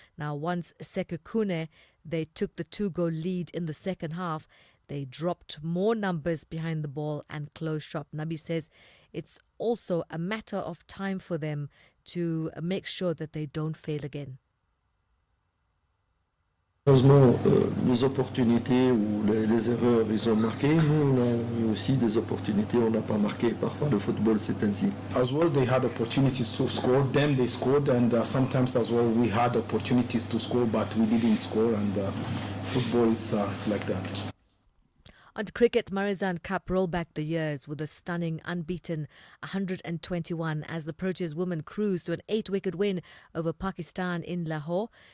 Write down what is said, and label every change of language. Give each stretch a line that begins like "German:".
English: Now, once Sekhukhune, they took the 2-goal lead in the second half, they dropped more numbers behind the ball and closed shop. Nabi says it's also a matter of time for them to make sure that they don't fail again.
French: Heureusement, les opportunités ou les erreurs, ils ont marqué. Nous, on a eu aussi des opportunités, on n'a pas marqué. Parfois, le football, c'est ainsi.
English: As well, they had opportunities to score. Them, they scored, and sometimes as well, we had opportunities to score, but we didn't score. And football is it's like that. On to cricket, Marizan Cup roll back the years with a stunning unbeaten 121 as the Proteas women cruised to an 8-wicket win over Pakistan in Lahore.